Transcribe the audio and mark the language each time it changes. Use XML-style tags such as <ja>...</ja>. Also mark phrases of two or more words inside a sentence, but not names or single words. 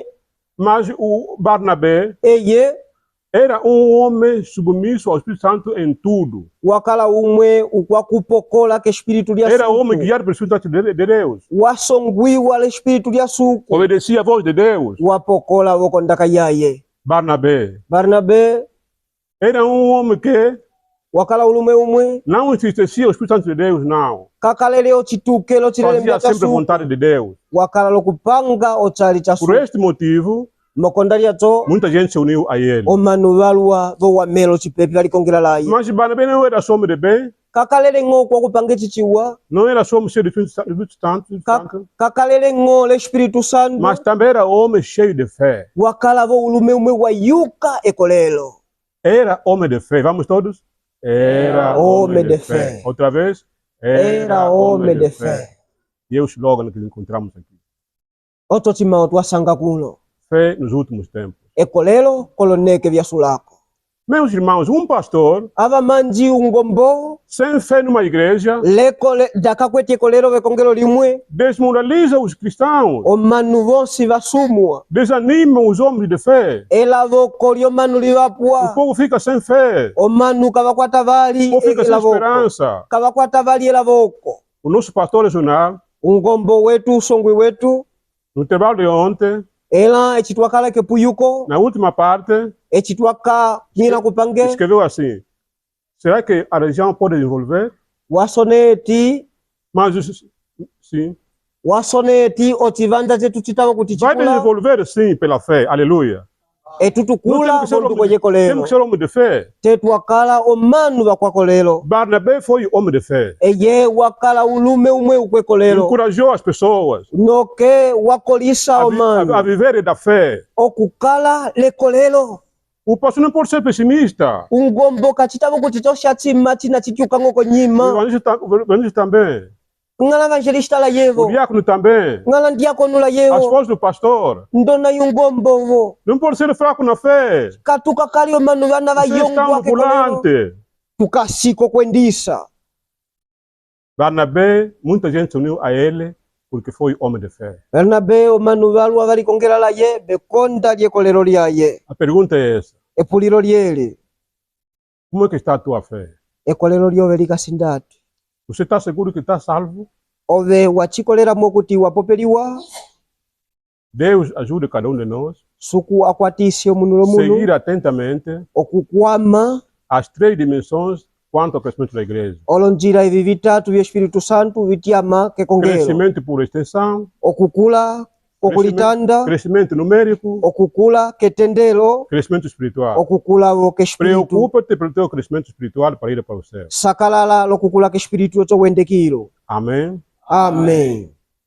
<pt>mas o Barnabé</pt> <umb>eye</umb> <pt>era um homem submisso ao Espírito Santo em tudo.</pt> <umb>wakala umwe ukwakupokola ke espiritu lya</umb> <pt>Era homem</pt> <umb>suku</umb> <pt>guiado pelo Espírito Santo de Deus.</pt> <umb>wasongwiwa le espiritu lya suku</umb> <pt>Obedecia a voz de Deus.</pt> <umb>wapokola wokondaka yaye</umb> <pt>Barnabé</pt> <umb>barnabe</umb> <pt>era um homem que</pt> <umb>wakala ulume umwe</umb> <pt>não entristecia o Espírito Santo de Deus, não.</pt> <umb>kakalele ochitukelo chilele mbya</umb> <pt>Fazia</pt> <umb>cha</umb> <pt>sempre a</pt> <umb>suku</umb> <pt>vontade de Deus.</pt> <umb>wakala lokupanga ochali cha</umb> <pt>Por</pt> <umb>suku</umb> <pt>este motivo,</pt> <umb>mokonda lyato</umb> <pt>muita gente se uniu a ele.</pt> <umb>omanu balwa bowamelo chipepi balikongela laye</umb> <pt>Mas Barnabé não era só homem de bem,</pt> <umb>kakalele ngo kwakupanga chichiwa</umb> <pt>não era só homem cheio do Espírito Santo,</pt> <umb>kakalele ngo le</umb> <pt>espiritu santo mas também era homem cheio de fé.</pt> <umb>wakala vo ulume umwe wayuka ekolelo</umb> <pt>Era homem de fé. Vamos todos? Era homem de fé. Outra vez? era homem de fé E é o slogan que encontramos aqui.</pt> <umb>otochimao twasanga kuno</umb> <pt>Fé nos últimos tempos.</pt> <umb>ekolelo koloneke vyasulako</umb> <pt>Meus irmãos, um pastor</pt> <umb>ava manji ungombo</umb> <pt>sem fé numa igreja</pt> <umb>lekole dakakweti ekolelo vekongelo limwe</umb> <pt>desmoraliza os cristãos,</pt> <umb>omanu vonsi vasumwa</umb> <pt>desanima os homens de fé.</pt> <umb>elavoko lyomanu</umb> <pt>O</pt> <umb>livapwa</umb> <pt>povo fica sem fé,</pt> <umb>omanu kavakwata</umb> <pt>o</pt> <umb>vali</umb> <pt>povo fica sem</pt> <umb>elavoko</umb> <pt>esperança.</pt> <umb>kavakwata vali elavoko</umb> <pt>O nosso pastor regional,</pt> <umb>ungombo wetu usongwi wetu</umb> <pt>no trabalho de ontem,</pt> <umb>ela echitwakala kepuyuko</umb> <pt>na última parte,</pt> <umb>echitwaka nyina kupange</umb> <pt>escreveu assim: será que a região pode desenvolver?</pt> <umb>wasoneti</umb> <pt>Mas sim,</pt> <umb>wasoneti otivanda chetu chitava kuti</umb> <pt>vai</pt> <umb>chikula</umb> <pt>desenvolver sim pela fé, aleluia. Não</pt> <umb>etutukula</umb> <pt>temos que</pt> <umb>bondu kojeko</umb> <pt>temos</pt> <umb>lero</umb> <pt>que ser homem de fé.</pt> <umb>tetwakala omanu bakwako lero</umb> <pt>Barnabé foi homem de fé.</pt> <umb>eye wakala ulume umwe ukweko lero</umb> <pt>Encorajou as pessoas</pt> <umb>noke wakolisa omanu</umb> <pt>a viverem da fé.</pt> <umb>okukala leko lero</umb> <pt>O pastor não pode ser pessimista.</pt> <umb>ungombo kachitava kuti toshatsima tina chityukangoko</umb> <pt>O</pt> <umb>nyima</umb> <pt>evangelista também.</pt> <umb>ngala evangelista la</umb> <pt>O</pt> <umb>yevo</umb> <pt>diácono também.</pt> <umb>ngala ndiakono la</umb> <pt>A</pt> <umb>yevo</umb> <pt>esposa do pastor.</pt> <umb>ndona yungombovo</umb> <pt>Não pode ser fraco na fé.</pt> <umb>katuka kali omanu bana</umb> <pt>Vocês estão no</pt> <umb>bayongwake kolero</umb> <pt>volante.</pt> <umb>tukasiko kwendisa</umb> <pt>Barnabé, muita gente se uniu a ele porque foi homem de fé.</pt> <umb>Barnabe omanu balwa balikongera la ye bekonda lyekolero lyaye</umb> <pt>A pergunta é essa:</pt> <umb>epuliro lyeli</umb> <pt>como é que está a tua fé?</pt> <umb>ekolero lyobe likasindatu</umb> <pt>Você está seguro que está salvo?</pt> <umb>ove wachikoleramu kuti wapopeliwa</umb> <pt>Deus ajude cada de nós</pt> <umb>suku akwatise omunu lomunu</umb> <pt>seguir atentamente</pt> <umb>okukwama</umb> <pt>as 3 dimensões quanto ao crescimento da igreja.</pt> <umb>olonjira ivi vitatu vya</umb> <pt>Espírito Santo</pt> <umb>vityama kekongero</umb> <pt>Crescimento por extensão,</pt> <umb>okukula okulitanda</umb> <pt>crescimento numérico,</pt> <umb>okukula ketendelo</umb> <pt>crescimento espiritual.</pt> <umb>okukula ke espiritu</umb> <pt>Preocupa-te pelo teu crescimento espiritual para ir para o céu.</pt> <umb>sakalala lokukula ke espiritu ocho wendekilo</umb> <pt>Amém.</pt> <umb>amen</umb>